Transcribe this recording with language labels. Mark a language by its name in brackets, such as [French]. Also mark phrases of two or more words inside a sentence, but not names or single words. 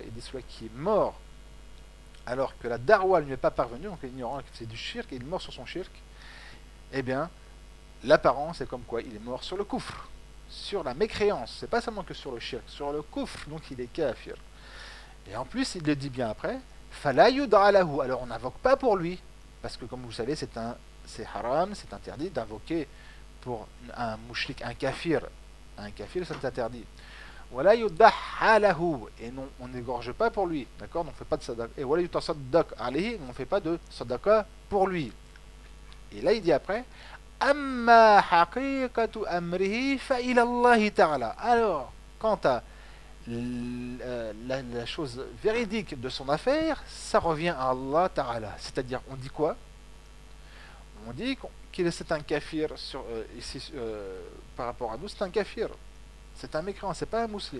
[French] Ils disent celui qui est mort alors que la darwa ne lui est pas parvenue, donc ignorant que c'est du shirk, et il est mort sur son shirk, eh bien, l'apparence est comme quoi il est mort sur le kufr, sur la mécréance. C'est pas seulement que sur le shirk, sur le kufr, donc il est kafir. Et en plus, il le dit bien après, [Arabic] فلا يدعى له. [French] Alors on n'invoque pas pour lui, parce que comme vous savez, c'est haram, c'est interdit d'invoquer pour un mouchrik, un kafir, c'est interdit. [Arabic] ولا يدعى له, [French] et non, on n'égorge pas pour lui, d'accord, on ne fait pas de sadaqa. Et [Arabic] ولا يتصدق عليه, [French] on ne fait pas de sadaqa pour lui. Et là il dit après, [Arabic] أما حقيقة أمره فإلى الله تعالى. [French] Alors, quant à la chose véridique de son affaire, ça revient à Allah Ta'ala. C'est-à-dire, on dit quoi? On dit qu'il est un kafir ici, par rapport à nous, c'est un kafir. C'est un mécréant, c'est pas un musulman.